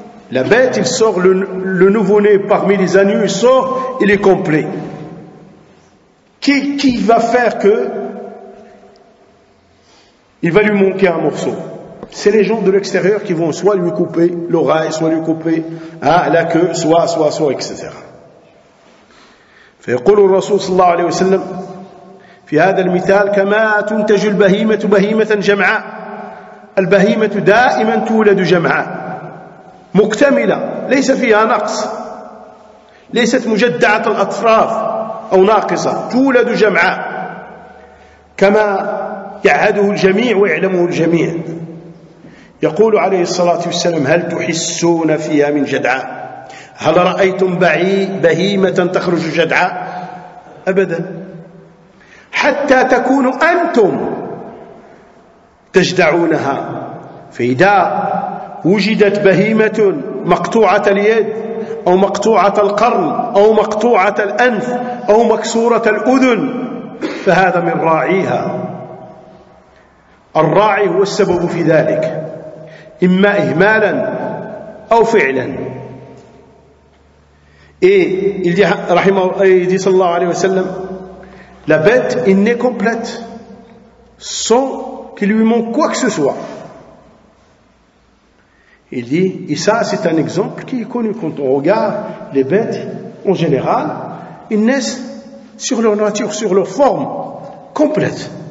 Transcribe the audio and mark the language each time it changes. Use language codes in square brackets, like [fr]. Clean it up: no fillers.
[fr] La bête, il sort le nouveau-né parmi les agneaux, il sort, il est complet. Qui va faire que il va lui manquer un morceau? C'est les gens de l'extérieur qui vont soit lui couper l'oreille, soit lui couper, hein, la queue, soit, etc. [ar] فيقول الرسول صلى الله عليه وسلم في هذا المثال كما تنتج البهيمة بهيمة جمعاء. البهيمة دائما تولد جمعاء مكتملة ليس فيها نقص, ليست مجدعة الأطراف أو ناقصة, تولد جمعاء كما يعهده الجميع ويعلمه الجميع. يقول عليه الصلاة والسلام هل تحسون فيها من جدعاء؟ هل رأيتم بهيمة تخرج جدعاء؟ أبدا. حتى تكون أنتم تجدعونها. فإذا وجدت بهيمة مقطوعة اليد أو مقطوعة القرن أو مقطوعة الأنف أو مكسورة الأذن فهذا من راعيها. الراعي هو السبب في ذلك, إما إهمالا أو فعلا. [fr] Et il dit, sallallahu alayhi wa sallam, la bête est née complète, sans qu'il lui manque quoi que ce soit. Il dit, et ça c'est un exemple qui est connu. Quand on regarde les bêtes, en général, ils naissent sur leur nature, sur leur forme, complète.